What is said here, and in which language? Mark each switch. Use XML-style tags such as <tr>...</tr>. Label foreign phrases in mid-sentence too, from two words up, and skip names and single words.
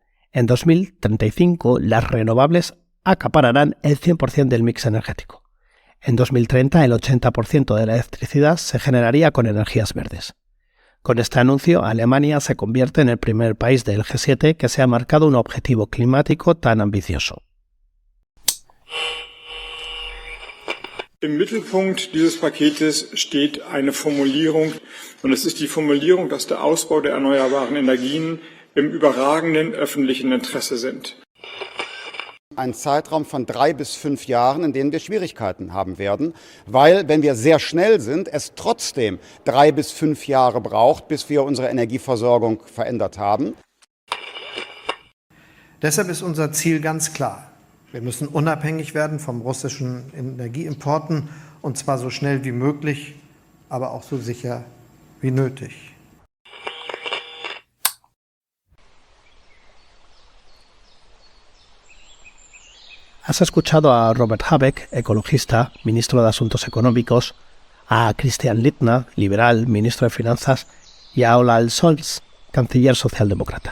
<es>En 2035 las renovables acapararán el 100% del mix energético. En 2030 el 80% de la electricidad se generaría con energías verdes. Con este anuncio, Alemania se convierte en el primer país del G7 que se ha marcado un objetivo climático tan ambicioso.</es> <de>Im Mittelpunkt dieses Paketes steht eine Formulierung, und es ist die Formulierung, dass der Ausbau der erneuerbaren Energien im überragenden öffentlichen Interesse sind. einen Zeitraum von 3 bis 5 Jahren, in denen wir Schwierigkeiten haben werden, weil, wenn wir sehr schnell sind, es trotzdem 3 bis 5 Jahre braucht, bis wir unsere Energieversorgung verändert haben. Deshalb ist unser Ziel ganz klar. Wir müssen unabhängig werden vom russischen Energieimporten, und zwar so schnell wie möglich, aber auch so sicher wie nötig.</de> <es>Has escuchado a Robert Habeck, ecologista, ministro de Asuntos Económicos, a Christian Lindner, liberal, ministro de Finanzas, y a Olaf Scholz, canciller socialdemócrata.</es>